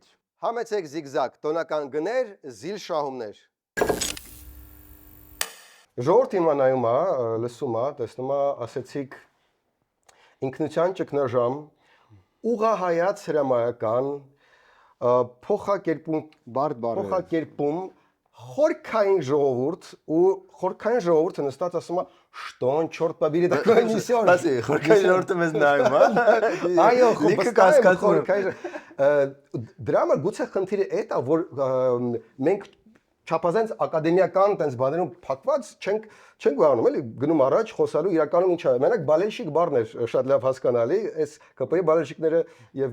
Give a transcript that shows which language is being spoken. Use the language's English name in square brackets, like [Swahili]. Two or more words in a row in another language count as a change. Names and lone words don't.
[Armenian] Համեցեք Zigzag, տոնական գներ, զիլ շահումներ։ Ժողովուրդը հիմա նայում է, լսում է, տեսնում է, ասեցիք ինքնության ճգնաժամ, ուղղահայաց հրամայական, փոխակերպում, փոխակերպում Խորքային ժողովուրդ ու խորքային ժողովուրդը նստած ասում է [Russian] «Что он черт побери такое несёт»։ [Armenian] Ասի, խորքային ժողովուրդը մեզ նայում է։ Այո, լիքը կասկածում։ Դրա համար գուցե խնդիրը այդ է, որ մենք չափազանց ակադեմիական տենց բաներում փակված չենք վարանում, էլի գնում առաջ խոսալու իրականում ինչ է։ Մենակ բալենշիկ բառն է շատ լավ հասկանալի, այս ԿՊ-ի բալենշիկները եւ